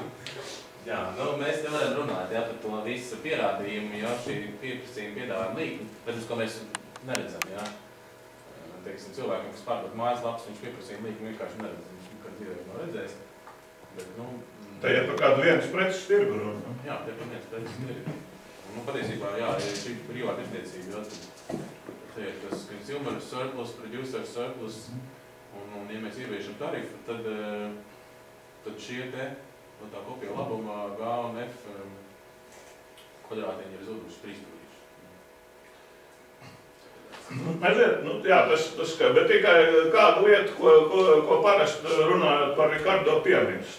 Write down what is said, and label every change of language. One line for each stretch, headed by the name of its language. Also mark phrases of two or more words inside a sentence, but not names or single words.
Latvian: Jā, mēs te varam runāt, par to visu pierādījumu, šī pieprasījuma piedāvājuma līkni, bet uz ko mēs neredzam, Teiksim, cilvēkiem, kas pārdod mājaslapas, viņš pieprasījuma līkni vienkārši neredz, viņš nekad dzīvē nav redzējis. Bet, tā ir par kādu vienas preces tirgu runa. Jā, tā ir par vienas preces tirgu. Patiesībā, ja šī privāta tirdzniecība, te ir tas
English: consumer surplus, producer surplus,
Latvian: un ja mēs ieviešam tarifu, tad šie te, no tā kopija labuma G un F kvadrātiņi ir zuduši, trīsstūrīši. Jā, tas kā, bet tikai kādu lietu, ko parasti runājot par Ricardo piemirst.